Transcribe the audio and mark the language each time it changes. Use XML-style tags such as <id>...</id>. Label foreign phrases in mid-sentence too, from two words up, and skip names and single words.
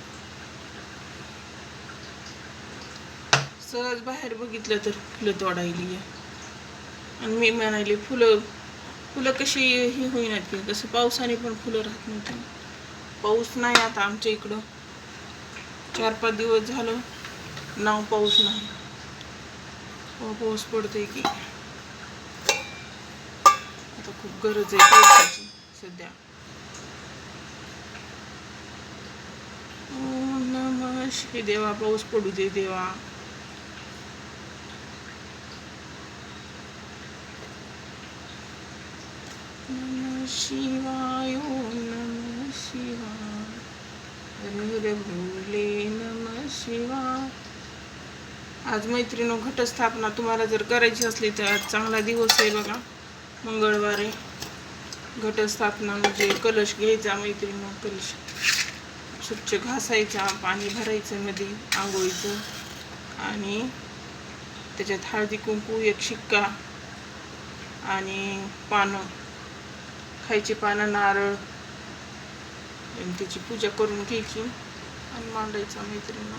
<mr>सहज बाहेर बघितलं तर फुलं तोडायली आणि मी म्हणाले फुलं फुलं कशी ही होईनात की कसं पावसाने पण फुलं राहत नव्हती. पाऊस नाही आता आमच्या इकडं. 4-5 दिवस झालं नाव पाऊस नाही. पाऊस पडतोय की आता खूप गरज आहे पावसाची सध्या.</mr> <sa>ओम नमः शिवाय.</sa> <mr>देवा पाऊस पडू दे देवा.</mr> <sa>नमः शिवाय. ओम नमः शिवाय. हर भोले नमः शिवाय.</sa> <mr>आज मैत्रिणींनो घटस्थापना तुम्हाला जर करायची असली तर आज चांगला दिवस आहे बघा. मंगळवार आहे. घटस्थापना म्हणजे कलश घ्यायचा मैत्रिणींनो. कलश स्वच्छ घासायचा, पाणी भरायचं मध्ये आंघोळीचं आणि त्याच्यात हळदी कुंकू, एक शिक्का आणि पानं, खायची पानं, नारळ आणि त्याची पूजा करून घ्यायची आणि मांडायचा मैत्रिणींनो.</mr>